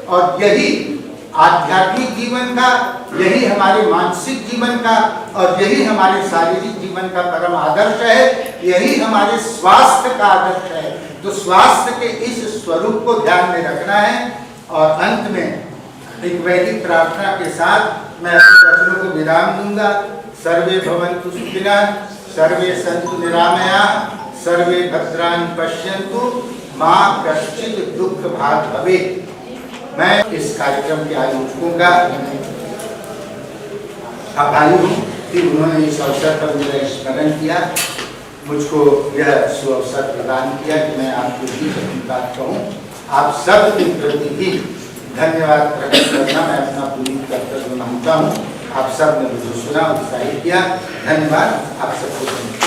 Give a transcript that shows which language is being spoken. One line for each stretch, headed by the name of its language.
Hindi: और यही आध्यात्मिक जीवन का, यही हमारे मानसिक जीवन का और यही हमारे शारीरिक जीवन का परम आदर्श है, यही हमारे स्वास्थ्य का आदर्श है। तो स्वास्थ्य के इस स्वरूप को ध्यान में रखना है। और अंत में एक वैदिक प्रार्थना के साथ मैं अपने वचनों को विराम दूंगा।
Sanskrit: सर्वे भवन्तु सुखिनः, सर्वे सन्तु निरामयाः, सर्वे भद्राणि पश्यन्तु, मा कश्चित् दुःख भाग् भवेत्।
Hindi: मैं इस कार्यक्रम के आयोजकों का आभारी हूँ कि उन्होंने इस अवसर पर मेरा स्मरण किया, मुझको यह सुअवसर प्रदान किया कि मैं आपके बीच अपनी बात कहूँ। आप सब के प्रति भी धन्यवाद प्रकट करना मैं अपना पूरी कर्तव्य मानता हूँ। आप सब ने मुझे सुना, उत्साहित किया। धन्यवाद आप सबको।